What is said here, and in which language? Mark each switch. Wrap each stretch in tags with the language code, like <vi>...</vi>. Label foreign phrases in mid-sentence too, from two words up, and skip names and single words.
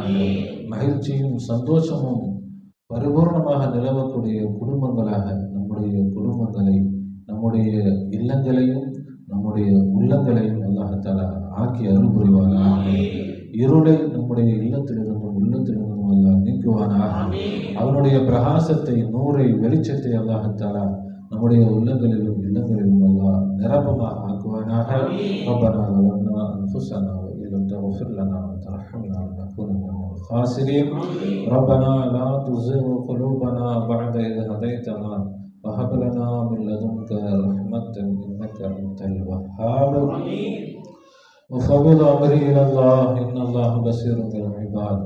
<ta>மகிழ்ச்சியும் சந்தோஷமும் பரிபூர்ணமாக நிலவக்கூடிய குடும்பங்களாக நம்முடைய குடும்பங்களை, நம்முடைய இல்லங்களையும் நம்முடைய உள்ளங்களையும்</ta> <ar>الله تعالى</ar> <ta>ஆக்கி அருள் புரிவானாக. இருளை நம்முடைய இல்லத்திலிருந்தும் உள்ளத்திலிருந்தும் அல்லாஹ் நீக்குவானாக. அவனுடைய பிரகாசத்தை, நூரை, வெளிச்சத்தை</ta> <ar>الله تعالى</ar> <ta>நம்முடைய உள்ளங்களிலும் இல்லங்களிலும் அல்லாஹ் நிரப்பமாக ஆக்குவானாக.</ta> <ar>ரப்பனா ظلمنا أنفسنا وإن لم تغفر لنا وترحمنا لنكون من الخاسرين. ربنا لا تزغ قلوبنا بعد إذ هديتنا وهب لنا من لدنك رحمة إنك أنت الوهاب. وفوض أمري إلى الله إن الله بصير بالعباد.</ar>